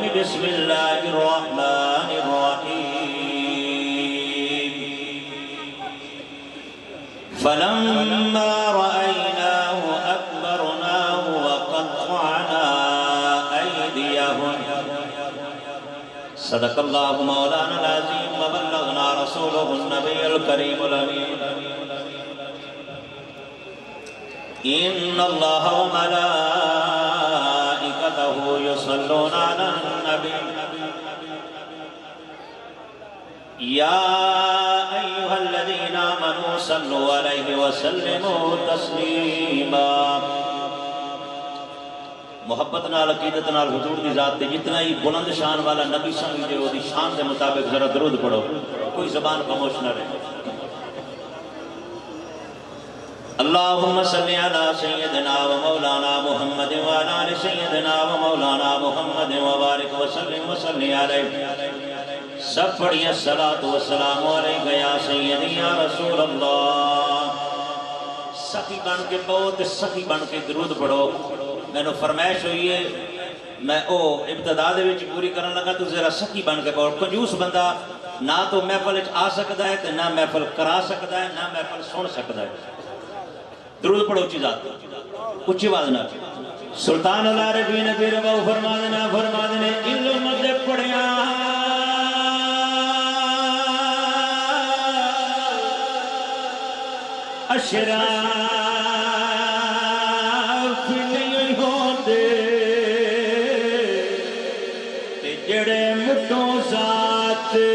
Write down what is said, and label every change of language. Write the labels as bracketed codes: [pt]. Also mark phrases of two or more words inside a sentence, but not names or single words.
[ar] بسم الله الرحمن الرحيم. فلما رأيناه أكبرناه وقطعنا أيديهم. صدق الله مولانا العظيم وبلغنا رسوله النبي الكريم الأمين. إن الله وملائكته يصلون على النبي يا أيها الذين آمنوا صلوا عليه وسلموا تسليما. [pa] محبت نال عقیدت نال حضور دی ذات تے جتنا ہی بلند شان والا نبی سمجھدے ہو دی شان کے مطابق ذرا درود پڑھو، کوئی زبان خاموش نہ رہے. [ar] اللهم صل على سيدنا ومولانا محمد وعلى آل سيدنا ومولانا محمد وبارك وسلم وصل عليه. [ur] سب پڑھیے [ar] صلاة وسلام عليك يا سيدي يا رسول الله. [ur] سخی بن کے بہت سخی بن کے درود پڑھو. [pa] میں نے فرمائش ہوئی ہے، میں او ابتدا دے وچ پوری کرن لگا، تو ذرا سخی بن کے پڑھو. [ur] کنجوس بندہ نہ تو محفل آ سکتا ہے، تو نہ محفل کرا سکتا ہے، نہ محفل سن سکتا ہے. [pa] درود پڑھو اچی ذات، اچی آواز نہ. سلطان العارفین پیر باہو فرما دینے علم دے پڑھیا اشراف نہیں ہوندے تے جیہڑے مٹھوں ساتھ